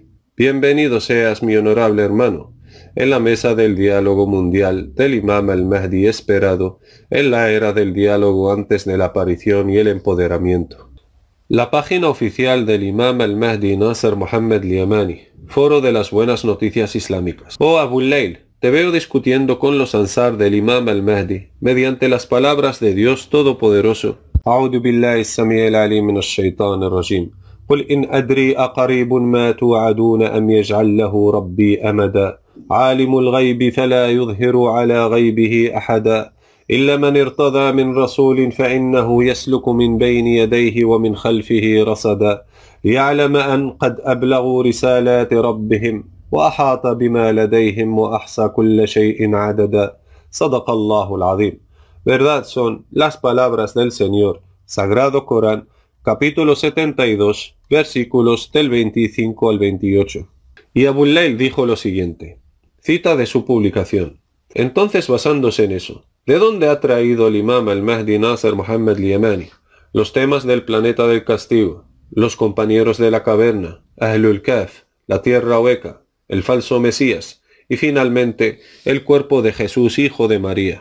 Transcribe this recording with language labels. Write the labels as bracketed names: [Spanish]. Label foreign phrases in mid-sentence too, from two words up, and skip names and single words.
[Spanish] Bienvenido seas, mi honorable hermano, en la mesa del diálogo mundial del imam al-Mahdi esperado, en la era del diálogo antes de la aparición y el empoderamiento. La página oficial del imam al-Mahdi Nasser Mohammed al-Yamani, foro de las buenas noticias islámicas. Oh Abu Layl, te veo discutiendo con los ansar del imam al-Mahdi, mediante las palabras de Dios Todopoderoso. [Arabic] أعوذ بالله السميع العليم من الشيطان الرجيم. قل إن أدري أقريب ما توعدون أم يجعل له ربي أمدا عالم الغيب فلا يظهر على غيبه أحدا إلا من ارتضى من رسول فإنه يسلك من بين يديه ومن خلفه رصدا ليعلم أن قد أبلغوا رسالات ربهم وأحاط بما لديهم وأحصى كل شيء عددا. صدق الله العظيم. [Spanish] Verdad son las palabras del Señor, Sagrado Corán, capítulo 72, versículos del 25 al 28. Y Abu Layl dijo lo siguiente, cita de su publicación. Entonces, basándose en eso, ¿de dónde ha traído el imam al-Mahdi Nasser Mohammed al-Yamani los temas del planeta del castigo, los compañeros de la caverna, [Arabic] أهل الكهف, [Spanish] la tierra hueca, el falso Mesías y finalmente el cuerpo de Jesús, hijo de María?